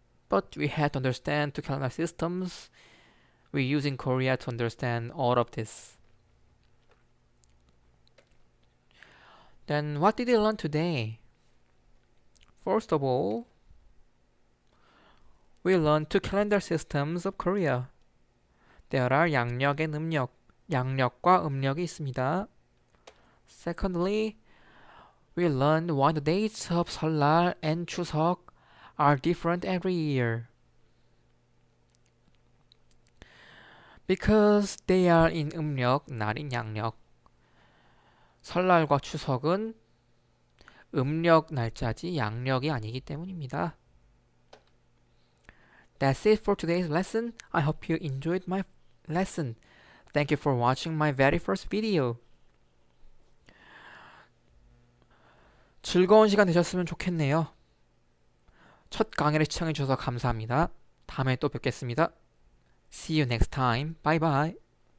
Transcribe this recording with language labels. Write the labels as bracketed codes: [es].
[en] But we had to understand 2 calendar systems we use in Korea to understand all of this. Then what did we learn today? First of all, we learned 2 calendar systems of Korea. There are 양력 and 음력. [ko] 양력과 음력이 있습니다. [en] Secondly, we learned why the dates of 설날 and 추석 are different every year. Because they are in 음력, not in 양력. [ko] 설날과 추석은 음력 날짜지 양력이 아니기 때문입니다. [en] That's it for today's lesson. I hope you enjoyed my lesson. Thank you for watching my very first video. [ko] 즐거운 시간 되셨으면 좋겠네요. 첫 강의를 시청해주셔서 감사합니다. 다음에 또 뵙겠습니다. [en] See you next time. Bye bye.